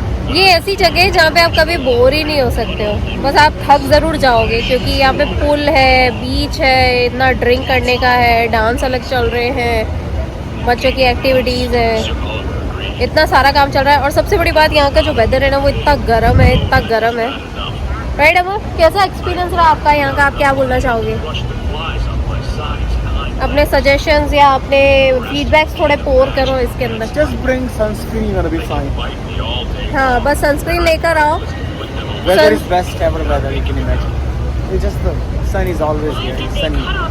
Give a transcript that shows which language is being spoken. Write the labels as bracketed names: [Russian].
[Hindi] ये ऐसी जगह है जहाँ पे आप कभी बोर ही नहीं हो सकते हो, बस आप थक ज़रूर जाओगे क्योंकि यहाँ पे पुल है, बीच है, इतना ड्रिंक करने का है, डांस अलग चल रहे हैं, बच्चों की एक्टिविटीज़ है, इतना सारा काम चल रहा है। और सबसे बड़ी बात यहाँ का जो वेदर है ना वो इतना गर्म है, इतना गर्म है। राइट अमो, कैसा एक्सपीरियंस रहा आपका यहाँ का? आप क्या बोलना चाहोगे? अपने सजेशंस या अपने फीडबैक्स थोड़े पोर करो इसके अंदर। [English] Just bring sunscreen, you're gonna be fine. [Hindi] हाँ, बस सनस्क्रीन लेकर आओ। [English] Weather is best ever weather, you can imagine. It's just the sun is always here, it's sunny.